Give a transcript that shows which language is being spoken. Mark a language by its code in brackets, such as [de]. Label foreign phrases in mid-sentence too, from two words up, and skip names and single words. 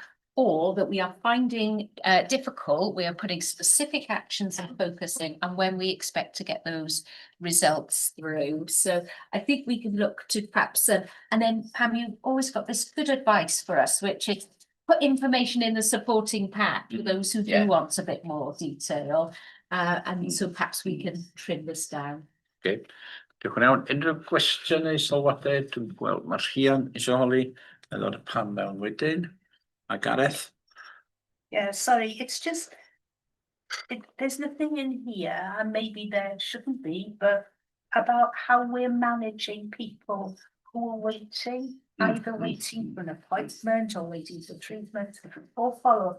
[en] Or that we are finding difficult, we are putting specific actions and focusing on when we expect to get those results through. So I think we can look to perhaps, and then Pam, you've always got this good advice for us, which is put information in the supporting pack for those who do want a bit more detail. And so perhaps we can trim this down. [cy] Okay. Diolch yn iawn. Unrhyw gwestiynau sylwadau? Dwi'n gweld mae'r Rhian isio holi, a ddod y Pam mewn wedyn. A Gareth? [en] Yeah, sorry, it's just, there's nothing in here, and maybe there shouldn't be, but about how we're managing people who are waiting, either waiting for an appointment or waiting for treatment or follow-up.